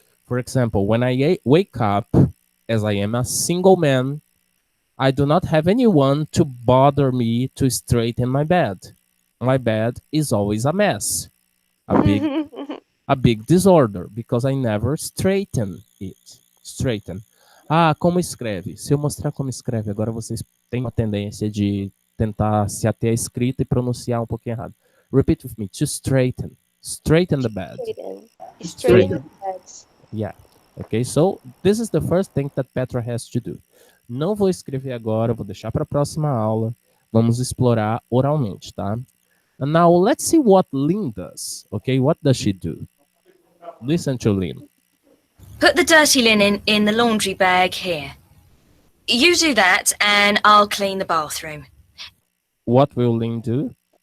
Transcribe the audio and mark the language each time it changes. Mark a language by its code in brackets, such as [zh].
[en] For example, when I wake up, as I am a single man, I do not have anyone to bother me to straighten my bed. My bed is always a mess, a big disorder, because I never straighten it. [pt] Straighten. Ah, como escreve? Se eu mostrar como escreve, agora vocês têm uma tendência de tentar se ater à escrita e pronunciar um pouquinho errado. [en] Repeat with me. To straighten. Straighten the bed. Straighten the beds. Yeah. Okay, so this is the first thing that Petra has to do. [pt] Não vou escrever agora, vou deixar para a próxima aula. Vamos explorar oralmente, tá? [en] And now let's see what Lynn does. Okay, what does she do? Listen to Lynn. Put the dirty linen in the laundry bag here. You do that, and I'll clean the bathroom. What will Lynn do?